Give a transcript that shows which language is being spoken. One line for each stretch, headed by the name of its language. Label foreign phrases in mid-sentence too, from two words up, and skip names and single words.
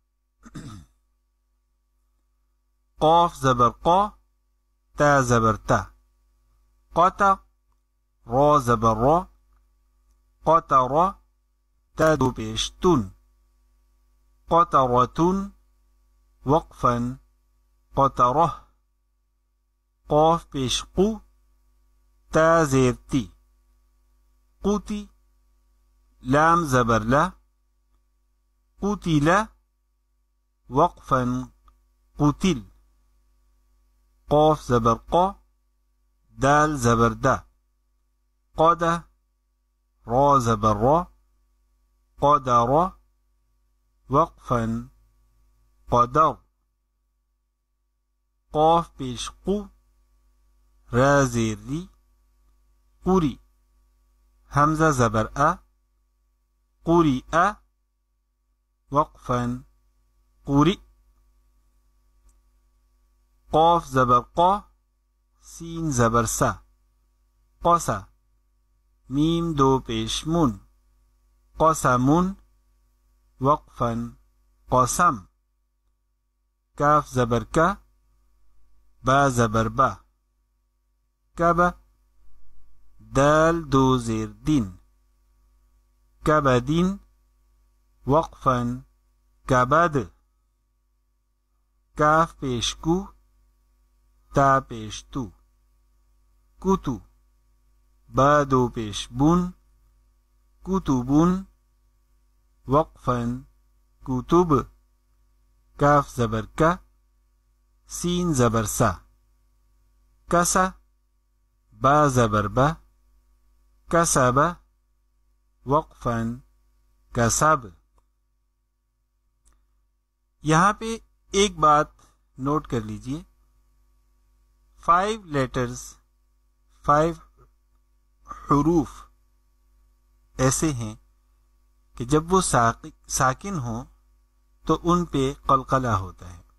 Urdu: قاف زبر قا، تا زبر تا، قطع، را زبر را، قطر، تا دو پیش تن، قطرتن، وقفا قطرہ، قاف پیش قو، تا زیر تی، قوتی، لام زبر لا، قتل، وقفا قتل، قاف زبر قا، دال زبر دا، قد، را زبر را، قدر، وقفا قدر، قاف پیش قو، را زیر ری، قری، حمزہ زبر ا، قریء، وقفا قری، قاف زبر قا، سین زبر سا، قسا، میم دو پیش من، قسمن، وقفا قسم، کاف زبر کا، با زبر با، کبا، دال دو زیر دین، کبدین، وقفا کبد، کاف پیش کو، تا پیش تو، کتو، با دو پیش بن، کتبن، وقفا کتب، کاف زبر کا، سین زبر سا، کسا، با زبر با، کسب، وقفا کسب۔ یہاں پہ ایک بات نوٹ کر لیجئے، 5 لیٹرز، 5 حروف ایسے ہیں کہ جب وہ ساکن ہوں تو ان پہ قلقلہ ہوتا ہے۔